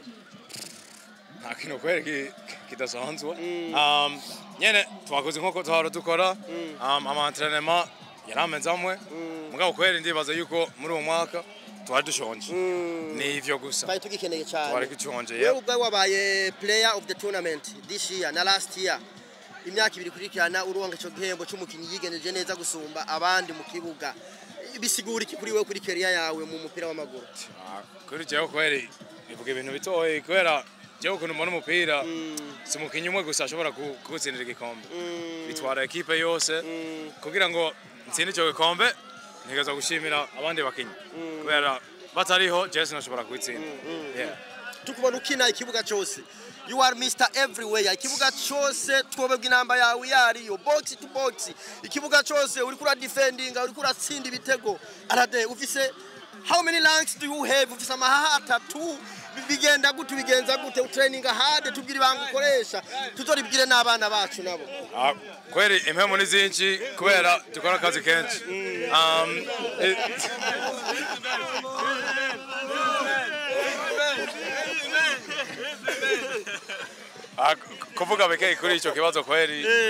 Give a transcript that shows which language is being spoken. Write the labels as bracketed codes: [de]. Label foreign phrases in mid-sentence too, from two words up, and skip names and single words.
[rn] Nta kintu kweri kidasanzwe. Nyene twakoze nk'uko twara dukora ama entraînement yaramenze amwe mugabo kweri ndibaza yuko muri uwo mwaka twari dushonje ni ivyo gusa twari tugikeneye cyane twari kuchonje wewe ubwo wabaye [en] player of the tournament this year [rn] na [en] last year [rn] imyaka 2 kurikirana uronga ico gihembo cy'umukinyi yigeneje neza gusumba abandi mu kibuga bisigura iki kuri wewe kuri career yawe mu mupira w'amaguru kuri jewe kweri ivuga ibintu bitoye kwera jewe ukuntu mbona umupira si umukinyi umwe gusa ashobora kugutsindira igikombe bitwara ekipe yose kugira ngo ntsinde ico gikombe ntegerezwa gushimira abandi bakinyi kubera batariho jewe sinashobora kubitsinda tukubona ukina ikibuga cyose [en] you are Mr everywhere [rn] ikibuga cyose twobebwa inamba yawe yariyo [en] box to box [rn] ikibuga cyose uri kura defending uri kura tsinda ibitego Aladin ufise [en] how many ranks do you have [rn] ufise amahaha 3 bigenda gute bigenza gute [en] training hard [rn] tubwira ibanga ukoresha tuzoribwire n'abana bacu nabo kweri impemo nizinshi kubera dukora akazi kenshi kuvuga beke kuri ico kibazo kweri